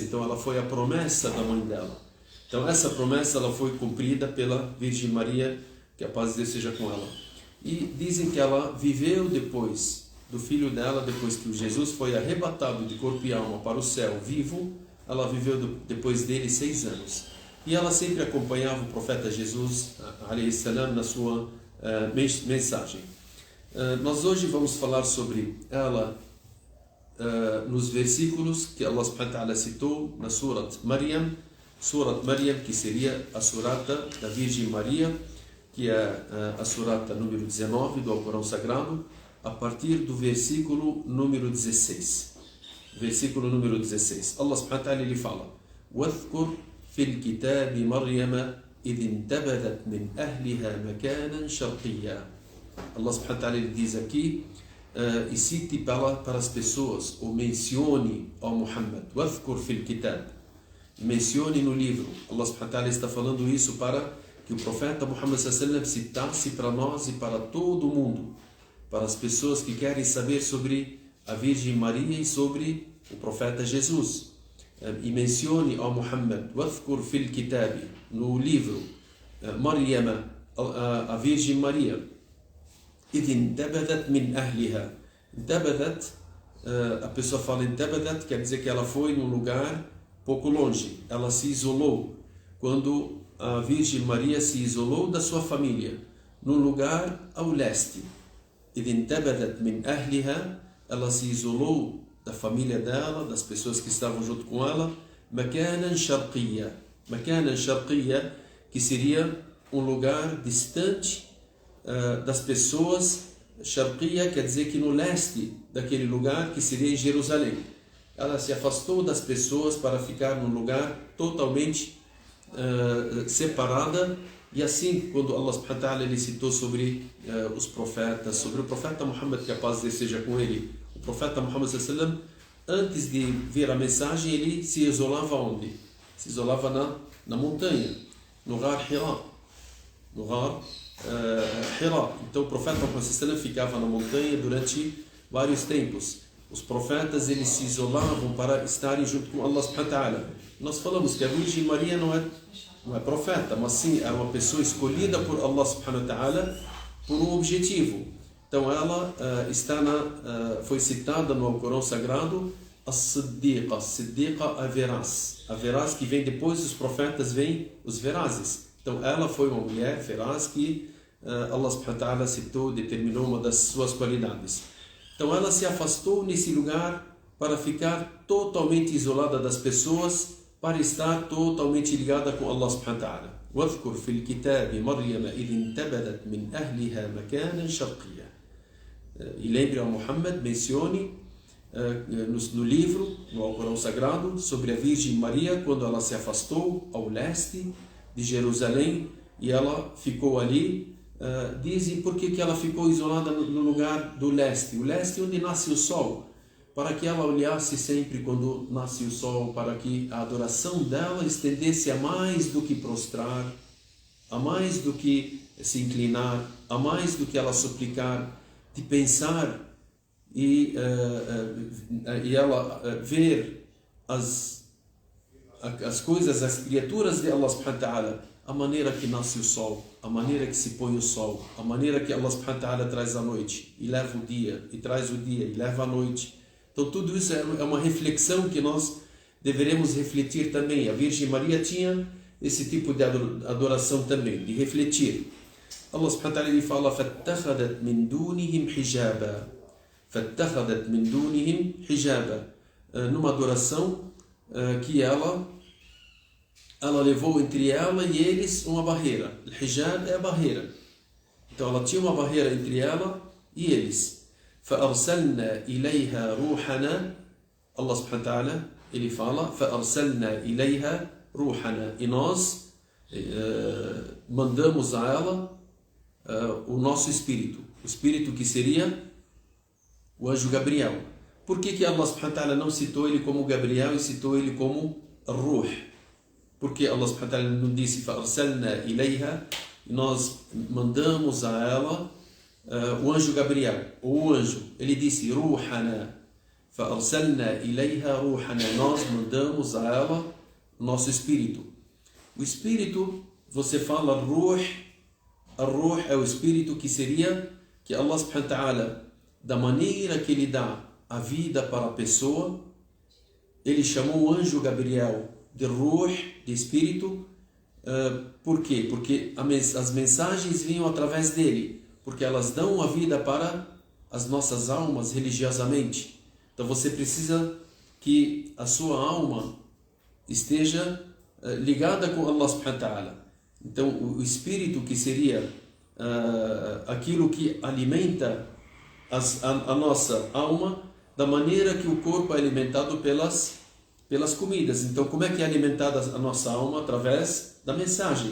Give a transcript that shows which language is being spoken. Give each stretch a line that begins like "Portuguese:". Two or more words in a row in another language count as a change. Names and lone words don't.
Portuguese: Então ela foi a promessa da mãe dela. Então essa promessa ela foi cumprida pela Virgem Maria, que a paz de Deus seja com ela. E dizem que ela viveu depois do filho dela, depois que Jesus foi arrebatado de corpo e alma para o céu vivo, ela viveu depois dele 6 anos. E ela sempre acompanhava o profeta Jesus
Arabic: عليه السلام
Portuguese: na sua mensagem. Nós hoje vamos falar sobre ela nos versículos que
Arabic: الله سبحانه وتعالى
Portuguese: citou na Surat Maryam, que seria a surata da Virgem Maria, que é a surata número 19 do Alcorão Sagrado, a partir do versículo número 16. Versículo número 16.
Arabic: الله سبحانه وتعالى
Portuguese: ele fala:
Arabic: وَاذْكُرْ فِي الْكِتَابِ مَرْيَمَ إِذِ انْتَبَذَتْ مِنْ أَهْلِهَا مَكَانًا شَرْقِيًّا. الله سبحانه وتعالى
Portuguese: ele diz aqui, e cite para as pessoas, ou mencione ao Muhammad,
Arabic: وَاذْكُرْ فِي الْكِتَابِ,
Portuguese: mencione no livro.
Arabic: الله سبحانه وتعالى
Portuguese: está falando isso para que o profeta Muhammad
Arabic: صلى الله عليه وسلم
Portuguese: citasse para nós e para todo o mundo, para as pessoas que querem saber sobre a Virgem Maria e sobre o profeta Jesus. E mencione ao Muhammad,
Arabic: وَاذْكُرْ فِي الْكِتَابِ,
Portuguese: no livro, Maryam, a Virgem Maria,
Arabic: إِذِ انْتَبَذَتْ مِنْ أَهْلِهَا.
Portuguese: Intabadat, a pessoa fala intabadat, quer dizer que ela foi num lugar pouco longe, ela se isolou. Quando a Virgem Maria se isolou da sua família, num lugar ao leste.
Arabic: إِذِ انْتَبَذَتْ مِنْ أَهْلِهَا,
Portuguese: ela se isolou da família dela, das pessoas que estavam junto com ela,
Arabic: مَكَانًا شَرْقِيًّا. مَكَانًا شَرْقِيًّا,
Portuguese: que seria um lugar distante das pessoas. Sharqiyya quer dizer que no leste daquele lugar, que seria em Jerusalém. Ela se afastou das pessoas para ficar num lugar totalmente separada. E assim, quando
Arabic: الله سبحانه وتعالى
Portuguese: ele citou sobre os profetas, sobre o profeta Muhammad, que a paz de Deus seja com ele, o profeta Muhammad
Arabic: صلى الله عليه وسلم,
Portuguese: antes de ver a mensagem, ele se isolava onde? Se isolava na montanha, no Ghar Hira. No Ghar Hira. Então o profeta Muhammad
Arabic: صلى الله عليه وسلم
Portuguese: ficava na montanha durante vários tempos. Os profetas eles se isolavam para estarem junto com
Arabic: الله سبحانه وتعالى.
Portuguese: Nós falamos que a Virgem Maria não é profeta, mas sim é uma pessoa escolhida por
Arabic: الله سبحانه وتعالى
Portuguese: por um objetivo. Então ela foi citada no Alcorão Sagrado as-Siddiqa. Siddiqa, a veraz que vem depois dos profetas, vem os verazes. Então ela foi uma mulher veraz que
Arabic: الله سبحانه وتعالى
Portuguese: citou, determinou uma das suas qualidades. Então ela se afastou nesse lugar para ficar totalmente isolada das pessoas, para estar totalmente ligada com
Arabic: الله سبحانه وتعالى. وَاذْكُرْ فِي الْكِتَابِ مَرْيَمَ إِذِ انْتَبَذَتْ مِنْ أَهْلِهَا مَكَانًا شَرْقِيًّا.
Portuguese: E lembre ao Muhammad, mencione no livro, no Alcorão Sagrado, sobre a Virgem Maria, quando ela se afastou ao leste de Jerusalém e ela ficou ali. Dizem por que ela ficou isolada no lugar do leste, o leste onde nasce o sol, para que ela olhasse sempre quando nasce o sol, para que a adoração dela estendesse a mais do que prostrar, a mais do que se inclinar, a mais do que ela suplicar, de pensar e ela ver as coisas, as criaturas de
Arabic: الله سبحانه وتعالى,
Portuguese: a maneira que nasce o sol, a maneira que se põe o sol, a maneira que
Arabic: الله سبحانه وتعالى
Portuguese: traz a noite e leva o dia, e traz o dia e leva a noite. Então tudo isso é uma reflexão que nós deveremos refletir também. A Virgem Maria tinha esse tipo de adoração também, de refletir.
Arabic: الله سبحانه وتعالى
Portuguese: ele fala:
Arabic: فَاتَّخَذَتْ مِنْ دُونِهِمْ حِجَابًا. فَاتَّخَذَتْ مِنْ دُونِهِمْ حِجَابًا.
Portuguese: Numa adoração que ela levou entre ela e eles uma barreira. O hijab é a barreira. Então ela tinha uma barreira entre ela e eles.
Arabic: فَأَرْسَلْنَا إِلَيْهَا رُوحَنَا. الله سبحانه وتعالى
Portuguese: ele fala:
Arabic: فَأَرْسَلْنَا إِلَيْهَا رُوحَنَا.
Portuguese: E nós mandamos a ela o nosso espírito. O espírito que seria o anjo Gabriel. Por que
Arabic: الله سبحانه وتعالى
Portuguese: não citou ele como Gabriel e citou ele como Ruh? Porque
Arabic: الله سبحانه وتعالى
Portuguese: não disse
Arabic: فَأَرْسَلْنَا إِلَيْهَا,
Portuguese: e nós mandamos a ela o anjo Gabriel, ou o anjo. Ele disse Ruhana,
Arabic: فَأَرْسَلْنَا إِلَيْهَا رُوحَنَا.
Portuguese: Nós mandamos a ela o nosso espírito. O espírito, você fala Ruh, a Ruh é o espírito que seria, que
Arabic: الله سبحانه وتعالى,
Portuguese: da maneira que ele dá a vida para a pessoa, ele chamou o anjo Gabriel de Ruh, de espírito. Por quê? Porque as mensagens vinham através dele, porque elas dão a vida para as nossas almas religiosamente. Então você precisa que a sua alma esteja ligada com
Arabic: الله سبحانه وتعالى.
Portuguese: Então o espírito, que seria aquilo que alimenta a nossa alma, da maneira que o corpo é alimentado pelas comidas. Então, como é que é alimentada a nossa alma? Através da mensagem.